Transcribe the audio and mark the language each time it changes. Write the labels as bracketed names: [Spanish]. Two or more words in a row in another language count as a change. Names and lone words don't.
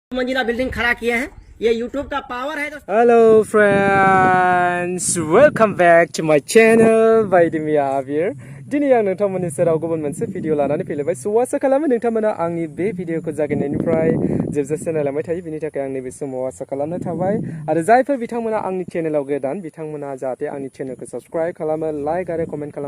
[Hindi] मंजिला बिल्डिंग खड़ा किए हैं। ये यूट्यूब का पावर है। [English] hello friends, welcome back to my channel बायदिमी आबिर। [Bodo] दिनै आं नोंथांमोननि सेराव गुबुन मोनसे भिडिअ लानानै फैलायबाय। स' आसा खालामो नोंथांमोना आंनि बे भिडिअखौ जागायनायनिफ्राय जोबजासिम नायलांबाय थायो। बिनि थाखाय आं नैबे समाव आसा खालामनाय थाबाय। आरो जायफोर बिथांमोना आंनि चेनेलाव गोदान बिथांमोना जाहाथे आंनि चेनेलखौ साबस्क्राइब खालामो, लाइक आरो कमेन्ट खालामो।